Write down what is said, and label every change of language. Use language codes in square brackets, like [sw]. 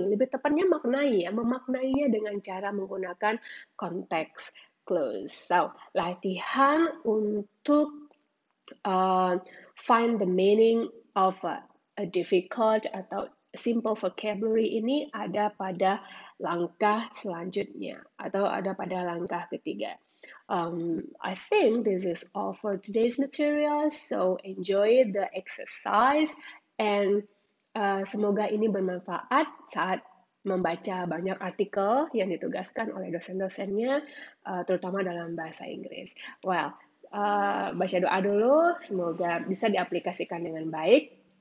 [id] Lebih tepatnya maknai ya, memaknainya dengan cara menggunakan konteks clues. So, latihan untuk [en] find the meaning of a difficult [id] atau simple vocabulary ini ada pada langkah selanjutnya atau ada pada langkah ketiga. [en] I think this is all for today's material. So enjoy the exercise and [id] semoga ini bermanfaat saat membaca banyak artikel yang ditugaskan oleh dosen-dosennya, terutama dalam bahasa Inggris. Well, baca doa dulu, semoga bisa diaplikasikan dengan baik.